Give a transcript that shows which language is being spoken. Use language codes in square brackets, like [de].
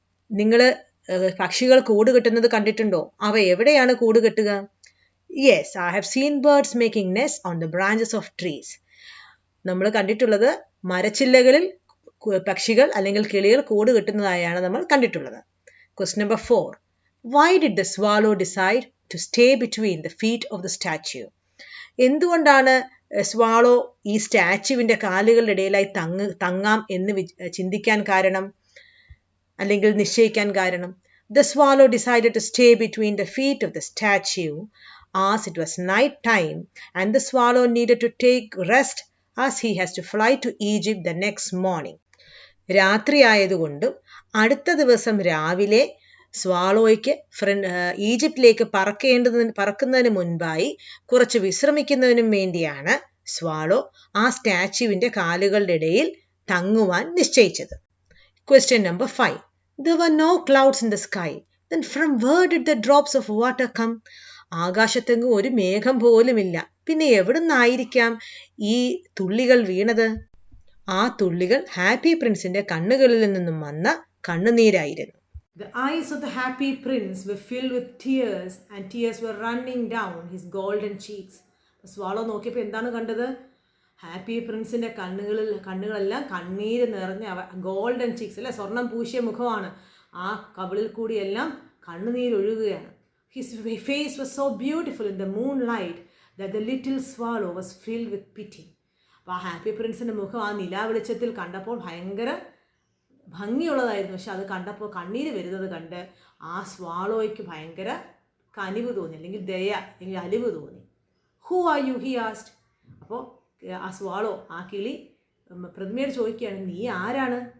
[ml] നിങ്ങൾ പക്ഷികൾ കൂട് കെട്ടുന്നത് കണ്ടിട്ടുണ്ടോ? അവ എവിടെയാണ് കൂട് കെട്ടുക? [en] Yes, I have seen birds making nest on the branches of trees. [ml] നമ്മൾ കണ്ടിട്ടുള്ളത് മരച്ചില്ലകളിൽ പക്ഷികൾ അല്ലെങ്കിൽ കിളികൾ കൂട് കെട്ടുന്നതായാണ് നമ്മൾ കണ്ടിട്ടുള്ളത്. [en] Question number 4, why did the swallow decide to stay between the feet of the statue? [ml] എന്തുകൊണ്ടാണ് സ്വാളോ ഈ സ്റ്റാച്യുവിൻ്റെ കാലുകളുടെ ഇടയിലായി തങ്ങാം എന്ന് ചിന്തിക്കാൻ കാരണം അല്ലെങ്കിൽ നിശ്ചയിക്കാൻ കാരണം? [en] The swallow decided to stay between the feet of the statue as it was night time and the swallow needed to take rest as he has to fly to Egypt the next morning. [ml] രാത്രി ആയതുകൊണ്ടും അടുത്ത ദിവസം രാവിലെ സ്വാളോയ്ക്ക് ഈജിപ്തിലേക്ക് പറക്കുന്നതിന് മുൻപായി കുറച്ച് വിശ്രമിക്കുന്നതിനും വേണ്ടിയാണ് swallow ആ സ്റ്റാച്യുവിൻ്റെ കാലുകളുടെ ഇടയിൽ തങ്ങുവാൻ നിശ്ചയിച്ചത്. [en] Question number 5, there were no clouds in the sky, then from where did the drops of water come? [ml] ആകാശത്തെങ്ങും ഒരു മേഘം പോലുമില്ല, പിന്നെ എവിടുന്നായിരിക്കാം ഈ തുള്ളികൾ വീണത്? ആ തുള്ളികൾ ഹാപ്പി പ്രിൻസിന്റെ കണ്ണുകളിൽ നിന്നും വന്ന കണ്ണുനീരായിരുന്നു. [en] The eyes of the happy prince were filled with tears and tears were running down his golden cheeks. [ml] Swallow നോക്കിയപ്പോൾ എന്താണ് കണ്ടത്? ഹാപ്പി പ്രിൻസിന്റെ കണ്ണുകളെല്ലാം കണ്ണീര് നിറഞ്ഞ [en] golden cheeks [ml] അല്ലെ, സ്വർണം പൂശിയ മുഖമാണ്. ആ കവിളിൽ കൂടിയെല്ലാം കണ്ണുനീരൊഴുകുകയാണ്. [en] His face was so beautiful in the moonlight that the little swallow was filled with pity. [ml] അപ്പോൾ ആ ഹാപ്പി പ്രിൻസിന്റെ മുഖം ആ നിലാവെളിച്ചത്തിൽ കണ്ടപ്പോൾ ഭയങ്കര ഭംഗിയുള്ളതായിരുന്നു. പക്ഷെ അത് കണ്ടപ്പോൾ കണ്ണീര് വരുന്നത് കണ്ട് ആ സ്വാളോയ്ക്ക് ഭയങ്കര കനിവ് തോന്നി, അല്ലെങ്കിൽ ദയ അല്ലെങ്കിൽ അലിവ് തോന്നി. [en] Who are you, he asked. [ml] അപ്പോൾ ആ സ്വാളോ, ആ കിളി പ്രതിമയോട് ചോദിക്കുകയാണ്, നീ ആരാണ്?